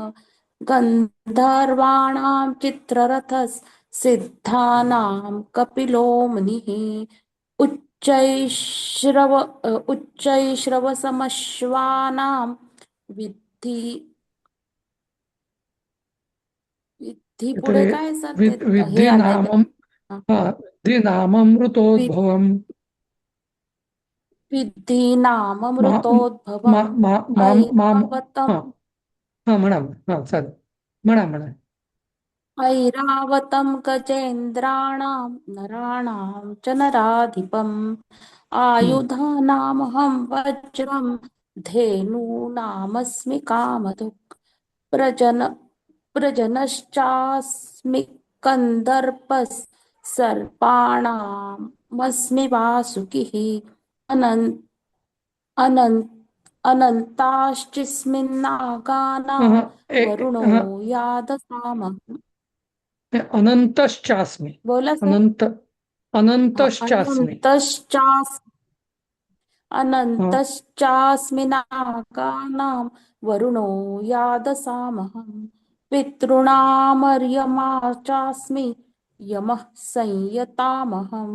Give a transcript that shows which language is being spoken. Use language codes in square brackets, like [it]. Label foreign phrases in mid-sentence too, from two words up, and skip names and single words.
[sa] गन्धर्वाणां चित्ररथः सिद्धानां कपिलो मुनिः उच्चैश्रवसमश्वानां विद्धि विद्धि [mr] पुढे काय सर ते हे [sa] विद्धी [mr] आलंय ते. [sa] नामम [mr] हा. [sa] विद्धी नाममृतोद्भवम विद्धि मा मा नाममृतोद्भवम् मा माम माम ऐरावतम् [mr] हा हा म्हणा हा चालेल म्हणा. [sa] ऐरावतं गजेन्द्राणां नराणां च नराधिपम् आयुधानामहं वज्रं धेनूनामस्मि कामधुक् प्रजनश्चास्मि कन्दर्पः सर्पाणामस्मि वासुकिः अनन् अनन् अनन्ताश्चिस्मिन्नागानां वरुणो यादसामः. अनंतश्चास्मी [mr] बोला सर. [sa] अनंतश्चास्मी अनन्तश्चास्मि नागानां वरुणो यादसामहं पितॄणामर्यमा चास्मि यमः संयतामहं